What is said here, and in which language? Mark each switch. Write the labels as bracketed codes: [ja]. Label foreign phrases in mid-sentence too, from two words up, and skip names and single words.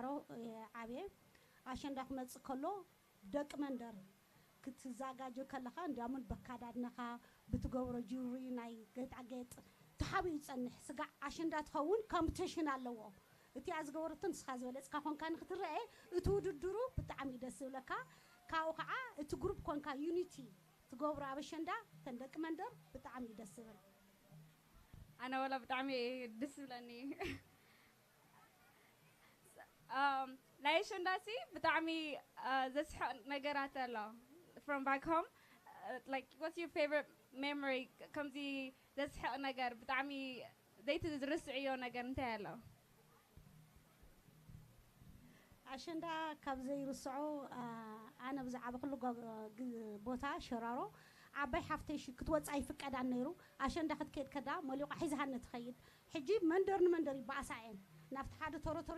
[ti] ዓብየ ኣሸንዳ ክመፅእ ከሎ ደቂ መንደር ክትዘጋጆ ከለኻ እንዲያምን በካዳድነኻ ብትገብሮ ጅውሪ ናይ ጌጣጌጥ ተሓቢኡ ይጸንሕ ስጋዕ ኣሸንዳ ትኸውን ኮምፒቲሽን ኣለዎ እቲ ዝገበረትን ንስኻ ዝበለፅካ ኮንካ ንክትርአ እቲ ውድድሩ ብጣዕሚ ደስ ዝብለካ ካብኡ ከዓ እቲ ግሩፕ ኮንካ ዩኒቲ ትገብሮ ኣብ ኣሸንዳ ተን ደቂ መንደር ብጣዕሚ ደስ ዝብል ኣነ ወላ ብጣዕሚ ደስ ዝብለኒ ናይ ኣሸንዳ ሲ ብጣዕሚ ዘስሕቕ ነገራት ኣሎ [en] from back home like what's your favorite memory [ti] ከምዚ ዘስሕቕ ነገር ብጣዕሚ ዘይትዝርስዕዮ ነገር እንታይ ኣሎ ኣሸንዳ ካብ ዘይርስዑ ኣነ ብዛዕባ ኩሉ ቦታ ሸራሮ ዓባይ ሓፍተይ ክትወፅእ ኣይፍቀዳን ነይሩ ኣሸንዳ ክትከይድ ከዳ መሊቑ ሒዝሃነ ትኸይድ ሕጂ መንደር ንመንደር ይበኣሳ እየን ናብቲ ሓደ ቶሮቶሪ